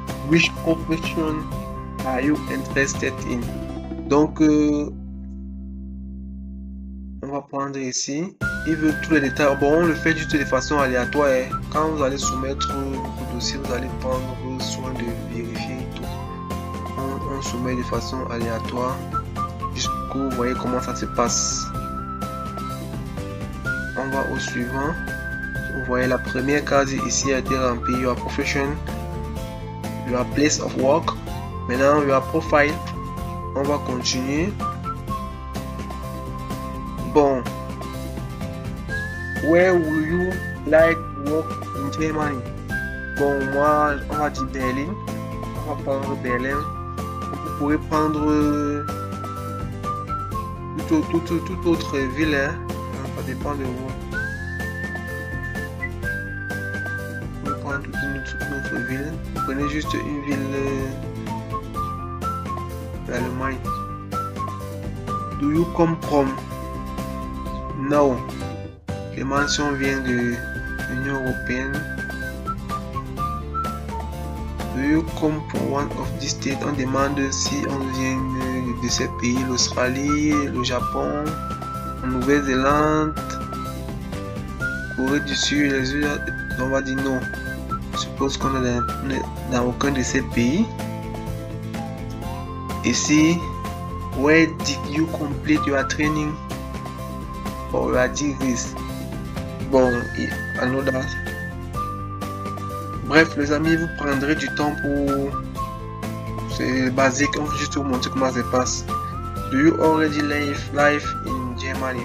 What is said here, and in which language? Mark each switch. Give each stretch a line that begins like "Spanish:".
English: Which profession are you interested in?
French: Donc on va prendre ici. Il veut tous les détails. Bon, on le fait juste de façon aléatoire. Quand vous allez soumettre votre dossier, vous allez prendre soin de vérifier tout. On soumet de façon aléatoire. Jusqu'au vous voyez comment ça se passe. On va au suivant. Vous voyez la première case ici a été remplie.
English: Your profession, your place of work.
French: Maintenant
English: your profile.
French: On va continuer.
English: Bon, where will you like work in Germany?
French: Bon, moi on va dire Berlin. On va prendre Berlin. Vous pourrez prendre toute autre ville, hein. Ça dépend de vous. Vous pouvez prendre toute une autre ville. Vous prenez juste une ville d'Allemagne.
English: Do you come from? No.
French: Les mentions viennent de l'Union européenne.
English: Do you come from one of these states?
French: On demande si on vient de ces pays, l'Australie, le Japon, la Nouvelle-Zélande, Corée du Sud, les USA. On va dire non. Je suppose qu'on est dans aucun de ces pays.
English: Ici, where did you complete your training or your degrees? Bon, I know that.
French: Bref, les amis, vous prendrez du temps pour... C'est basique, on veut juste vous montrer comment ça se passe.
English: Do you already live in Germany?